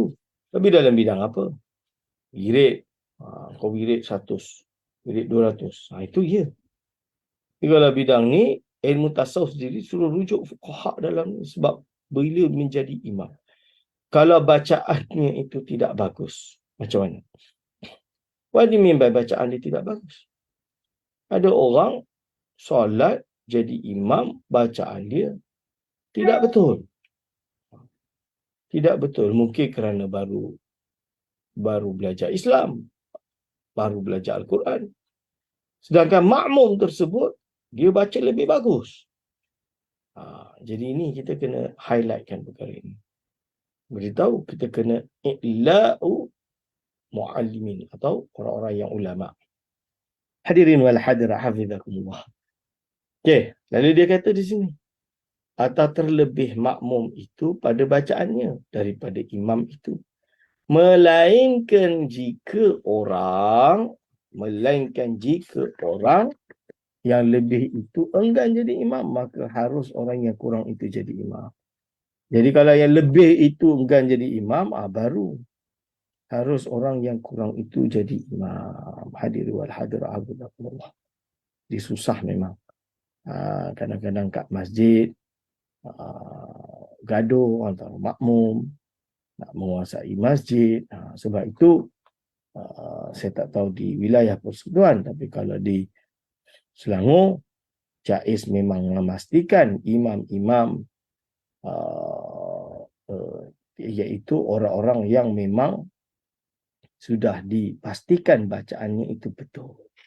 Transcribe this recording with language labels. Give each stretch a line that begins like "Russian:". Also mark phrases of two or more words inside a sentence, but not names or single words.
Malay: Tapi dalam bidang apa? Wirid. Kau wirid 100, wirid 200. Itu ya. Tapi kalau bidang ni, ilmu tasawuf sendiri suruh rujuk fuqaha dalam ni. Sebab bila menjadi imam, kalau bacaannya itu tidak bagus, macam mana?
English: What do you mean by
Malay: bacaan dia tidak bagus? Ada orang solat jadi imam, bacaan dia tidak betul. Tidak betul. Mungkin kerana baru belajar Islam, baru belajar Al-Quran. Sedangkan makmum tersebut, dia baca lebih bagus. Jadi ini kita kena highlightkan perkara ini. Beritahu kita kena
Arabic: إعلاء معلمين,
Malay: atau orang-orang yang ulama.
Arabic: حاضرين والحاضرات حفظكم الله.
Malay: Okey, lalu dia kata di sini, atau terlebih makmum itu pada bacaannya daripada imam itu, melainkan jika orang yang lebih itu enggan jadi imam, maka harus orang yang kurang itu jadi imam. Jadi kalau yang lebih itu enggan jadi imam, baru harus orang yang kurang itu jadi imam.
Arabic: حاضر والحاضر الله.
Malay: Dia susah memang. Kadang-kadang kat masjid gaduh antara makmum nak menguasai masjid. Sebab itu saya tak tahu di wilayah persekutuan, tapi kalau di Selangor, Jais memang memastikan imam-imam iaitu orang-orang yang memang sudah dipastikan bacaannya itu betul.